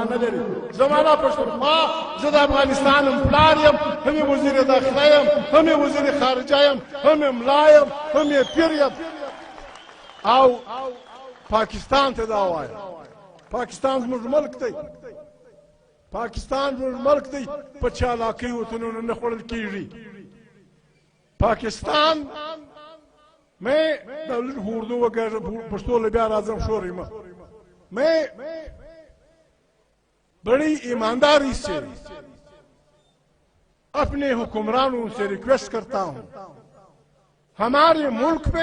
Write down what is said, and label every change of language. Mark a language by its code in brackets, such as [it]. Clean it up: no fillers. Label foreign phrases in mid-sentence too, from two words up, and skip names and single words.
[ps] نه لري زمانه پښتونخوا زه د افغانستان هم پلار یم هم یم وزیر داخله یم هم یم وزیر خارجه یم هم یم ملا یم هم یې پیر یم او پاکستان ته دا وایم پاکستان زموږ ملک دی پاکستان زموږ ملک دی په چالاکۍ وطنونو نه خوړل کېږي [ur] پاکستان میں اردو وغیرہ پشتو لبیار اعظم شوری میں بڑی ایمانداری سے اپنے حکمرانوں سے ریکویسٹ کرتا ہوں ہمارے ملک پہ